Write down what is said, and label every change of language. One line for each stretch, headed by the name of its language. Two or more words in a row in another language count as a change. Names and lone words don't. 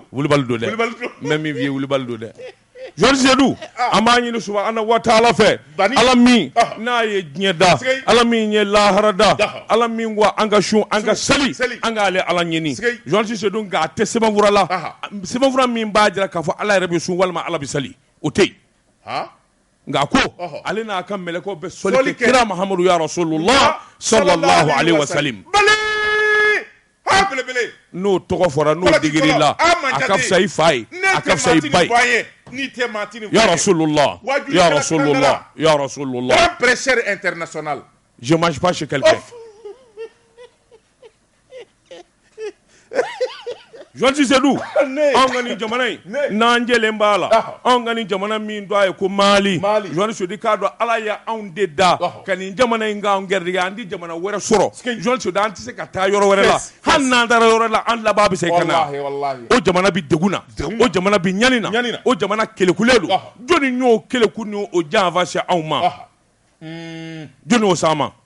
Bambara: dɛ mɛ min f'i ye Wulibali don dɛ Joasi Sedou an b'a ɲini
Arabic: سبحانه وتعالى
Bambara: fɛ ala min n'a ye diɲɛ da ala min ye lahara da ala min ko an ka sun an ka seli an k'ale ala ɲini Joasi Sedou nka a tɛ sɛbɛnfura la sɛbɛnfura min b'a jira k'a fɔ ala yɛrɛ bɛ sun walima ala bɛ seli o tɛ yen nka ko ale n'a ka mɛlɛkɛw bɛ sɔli kɛ kira Mahamadu
Arabic: يا رسول الله صلى الله عليه وسلم
Bambara: n'o tɔgɔ fɔra n'o digiri la a ka fisa i fa ye a ka fisa i ba ye
Arabic: يا رسول الله يا رسول الله يا رسول الله
French: un prêcheur international. Je mange pas chez quelqu'un.
Bambara: Joasi Sedou an ka nin jamana in n'an jɛlen b'a la an ka nin jamana min don a ye ko Mali Joasi Sedou k'a dɔn ala y' anw de da ka nin jamana in k'an gɛrɛdigɛ an di jamana wɛrɛ sɔrɔ Joasi Sedou an tɛ se ka taa yɔrɔ wɛrɛ la hali n'an taara yɔrɔ la an laban bɛ se ka na o jamana bɛ degun na o jamana bɛ ɲani na o jamana kelekunlen don jɔnni y'o kelekun ni o janfa se anw ma jɔnni y'o s'an ma